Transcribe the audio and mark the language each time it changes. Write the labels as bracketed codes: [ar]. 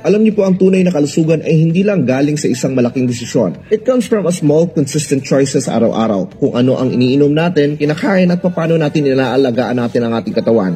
[tl] Alam niyo po ang tunay na kalusugan ay hindi lang galing sa isang malaking desisyon. [en] It comes from a small, consistent choices araw-araw. [tl] Kung ano ang iniinom natin, kinakain at paano natin inaalagaan natin ang ating katawan.